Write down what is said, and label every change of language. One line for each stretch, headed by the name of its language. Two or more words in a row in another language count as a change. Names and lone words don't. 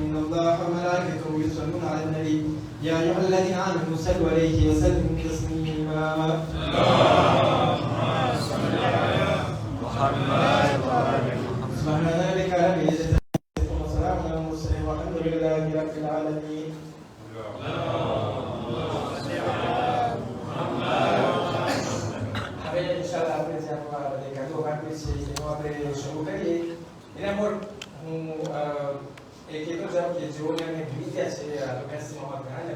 Arabic: إن الله وملائكته يصلون على النبي يا أيها الذين آمنوا صلوا عليه وسلموا تسليما. اللهم صل على محمد وآل محمد. سبحان ربك رب العزة عما يصفون وسلام على المرسلين والحمد لله رب العالمين.
Gujarati: શરૂ કરીએ એના પર હું એ કહેતો જાઉં કે જેઓને અમે ભૂલી ગયા છે લોકેશનમાં ઘણા લોકો